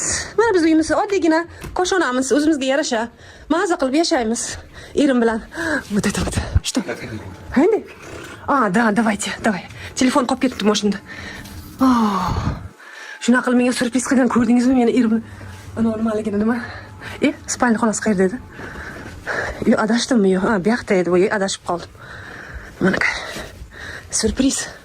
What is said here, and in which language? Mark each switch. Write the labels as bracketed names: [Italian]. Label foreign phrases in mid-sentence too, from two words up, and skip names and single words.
[Uzbek] Mana biz uyimiz oddiygina koshonamiz, o'zimizga yarasha maza qilib yashaymiz erim bilan. [Russian] Вот это. Что? Handy? Да, давай. [Uzbek] Telefon qolib ketibdi mashinada. Shunaqa qilib menga surpriz qilgan ko'rdingizmi meni erim? Ana nimaligini nima? Spalni xonasi qayerda edi? Adashdimmi yo'q? Bu yoqda edi, voy adashib qoldim. Mana surpriz.